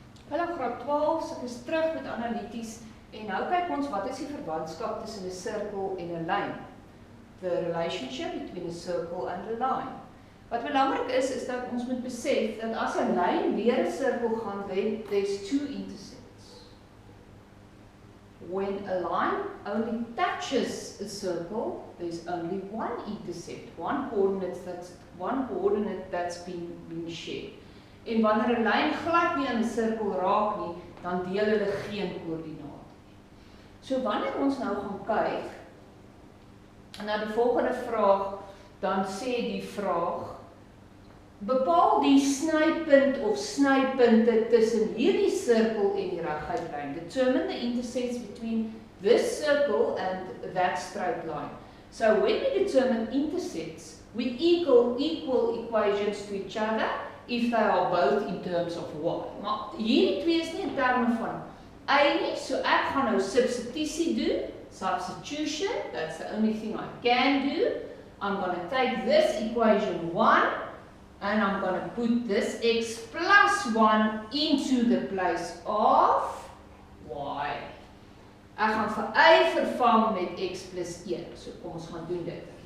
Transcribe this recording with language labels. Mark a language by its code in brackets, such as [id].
[af] Goeiemiddag graad 12, so ek is terug met analities en nou kyk ons wat is die verwantskap tussen 'n sirkel en 'n lyn. [en] The relationship between a circle and a line. [af] Wat belangrik is dat ons moet besef dat as 'n lyn weer 'n sirkel gaan, [en] then there's two intercepts. When a line only touches a circle, there's only one intercept, one coordinate that's been shared. [af] En wanneer 'n lyn glad nie aan 'n sirkel raak nie, dan deel hulle geen koördinaat nie. So wanneer ons nou gaan kyk na die volgende vraag, dan sê die vraag: bepaal die snypunt of snypunte tussen hierdie sirkel en die reguit lyn. [en] Determine the intercepts between this circle and that straight line. So when we determine intercepts, we equal equations to each other if they are both in terms of y. [af] Maar hierdie twee is nie in terme van y nie, so ek gaan nou substitusie doen, [en] substitution, that's the only thing I can do. I'm going to take this equation 1 and I'm going to put this x plus 1 into the place of y. [af] Ek gaan vir y vervang met x plus 1, so kom ons gaan doen dit.